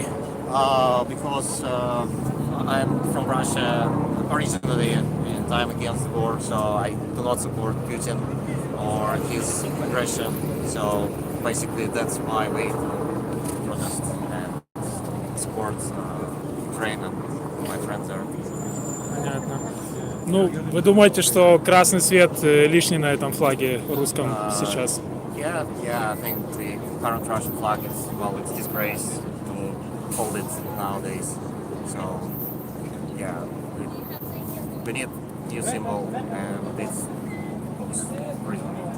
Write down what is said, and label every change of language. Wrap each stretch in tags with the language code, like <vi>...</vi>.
<en>Because I'm from Russia originally and I'm against the war, so I do not support Putin or his aggression. So basically that's my way to protest and support Ukraine and my friends there.</en> <ru>Понятно. Ну, вы думаете, что красный цвет лишний на этом флаге русском сейчас?</ru> <en>Yeah, I think the current Russian flag is, well, it's disgrace to hold it nowadays. So, yeah, we need new symbol and this looks reasonable.</en>